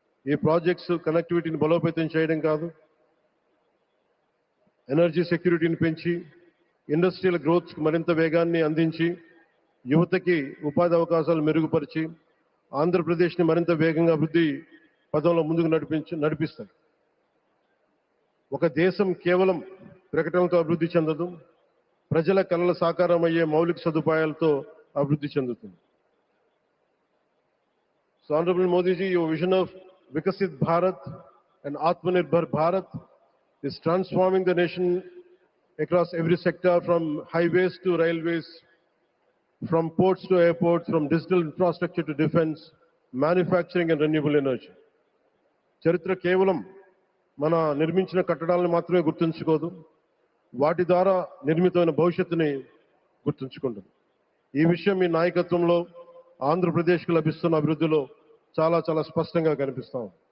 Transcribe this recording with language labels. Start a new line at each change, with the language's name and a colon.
Telugu: ఈ ప్రాజెక్ట్స్ కనెక్టివిటీని బలోపేతం చేయడం కాదు, ఎనర్జీ సెక్యూరిటీని పెంచి ఇండస్ట్రియల్ గ్రోత్కి మరింత వేగాన్ని అందించి, యువతకి ఉపాధి అవకాశాలు మెరుగుపరిచి ఆంధ్రప్రదేశ్ని మరింత వేగంగా అభివృద్ధి పదంలో ముందుకు నడిపిస్తాయి. ఒక దేశం కేవలం ప్రకటనలతో అభివృద్ధి చెందదు, ప్రజల కళల సాకారం అయ్యే మౌలిక సదుపాయాలతో అభివృద్ధి చెందుతుంది.
English: So Honorable Modi ji, your vision of Vikasit Bharat and Atmanirbhar Bharat is transforming the nation across every sector, from highways to railways, from ports to airports, from digital infrastructure to defense, manufacturing and renewable energy.
Telugu: చరిత్ర కేవలం మన నిర్మించిన కట్టడాలను మాత్రమే గుర్తుంచుకోదు, వాటి ద్వారా నిర్మితమైన భవిష్యత్తుని గుర్తుంచుకుంటుంది. ఈ విషయం మీ నాయకత్వంలో ఆంధ్రప్రదేశ్కు లభిస్తున్న అభివృద్ధిలో చాలా చాలా స్పష్టంగా కనిపిస్తాం.